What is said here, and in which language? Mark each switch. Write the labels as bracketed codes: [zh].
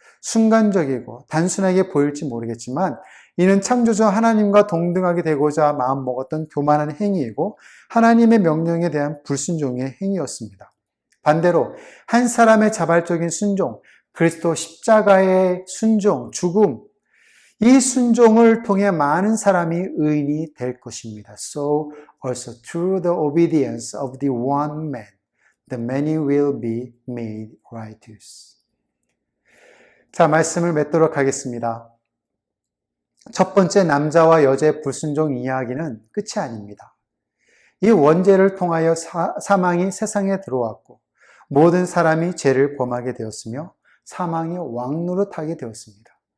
[ko] 순간적이고 단순하게 보일지 모르겠지만 이는 창조주 하나님과 동등하게 되고자 마음먹었던 교만한 행위이고 하나님의 명령에 대한 불순종의 행위였습니다. 반대로 한 사람의 자발적인 순종, 그리스도 십자가의 순종, 죽음, 이 순종을 통해 많은 사람이 의인이 될 것입니다. [en] So also through the obedience of the one man, the many will be made righteous. [ko] 자, 말씀을 맺도록 하겠습니다. 첫 번째 남자와 여자의 불순종 이야기는 끝이 아닙니다. 이 원죄를 통하여 사망이 세상에 들어왔고 모든 사람이 죄를 범하게 되었으며 사망이 왕노릇하게 되었습니다.